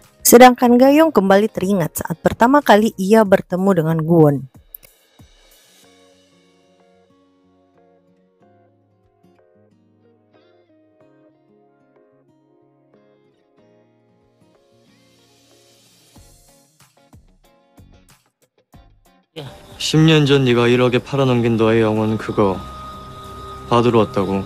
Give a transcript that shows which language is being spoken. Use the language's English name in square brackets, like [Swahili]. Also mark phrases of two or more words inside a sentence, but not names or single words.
[Indonesian] Sedangkan Gayong kembali teringat saat pertama kali ia bertemu dengan Guwon. [Korean] 야, 10년 전 네가 1억에 팔아넘긴 너의 영혼 그거 받으러 왔다고.